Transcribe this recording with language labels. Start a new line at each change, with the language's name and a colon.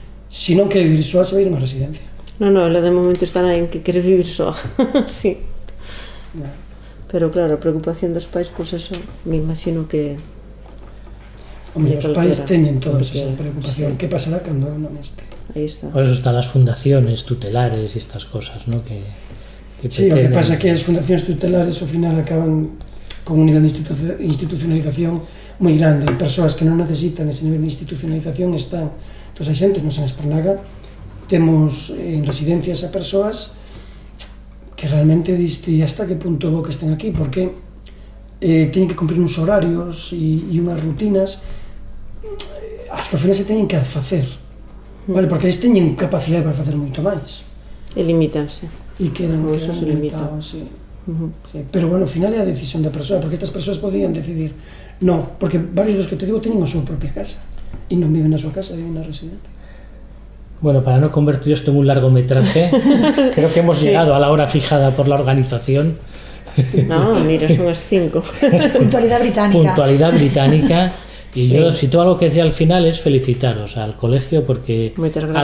Galician: Se non quere vivir soa, se vai ir a unha residencia. Non, ela de momento está en que quere vivir soa. Sí. Pero claro, a preocupación dos pais, pois eso, me imagino que... Hombre, os pais teñen todos esa preocupación. Que pasará cando non este? Aí está.
Spanish: Por eso están las fundaciones tutelares y estas cosas, ¿no?
Galician: Que sí, o que pasa é que as fundacións tutelares ao final acaban con un nivel de institucionalización moi grande. Persoas que non necesitan ese nivel de institucionalización están... Entón, hai xente, nos en Aspronaga, temos en residencias a persoas que realmente diste hasta que punto é bo que estén aquí, porque teñen que cumprir uns horarios e unhas rutinas as que ao final se teñen que facer, vale? Porque eles teñen capacidade para facer moito máis. E limítanse. E quedan limitados, sí. Sí. Pero, bueno, ao final é a decisión da persoa, porque estas persoas podían decidir, no, porque varios dos que te digo teñen a súa propia casa, e non viven na súa casa, viven na residencia.
Spanish: Bueno, para no convertir esto en un largometraje, creo que hemos llegado a la hora fijada por la organización.
Galician: No, mira, son as 5.
Spanish: Puntualidad británica. Puntualidad británica. Y yo, si todo algo que decía al final es felicitaros al colegio porque
Galician: Moitas gracias.